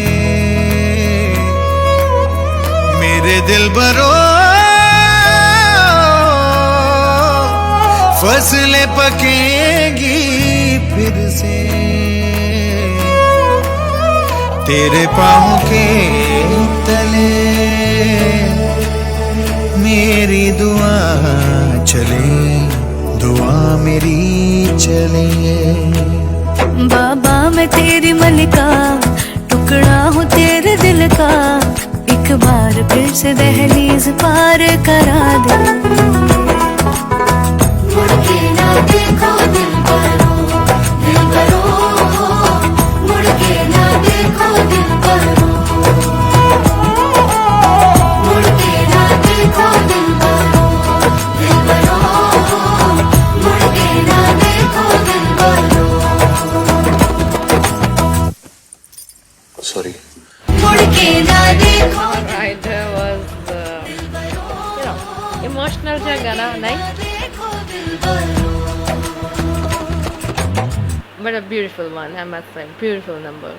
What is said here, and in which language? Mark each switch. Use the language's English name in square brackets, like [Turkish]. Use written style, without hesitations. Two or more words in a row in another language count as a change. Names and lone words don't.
[Hindi] मेरे दिल बरो फसलें पकेगी फिर से तेरे पाँव के तले मेरी दुआ चले दुआ मेरी चले बाबा मैं तेरी मलिका टुकड़ा हूँ तेरे दिल का एक बार फिर से दहलीज पार करा दे मुड़ के ना देखो दिल बरो मुड़ के ना देखो दिल बरो मुड़ के ना देखो दिल बरो मुड़ के ना देखो दिल बरो [English] Sorry. Right, there was emotional jagana, nice. But a beautiful one, I must say, beautiful number.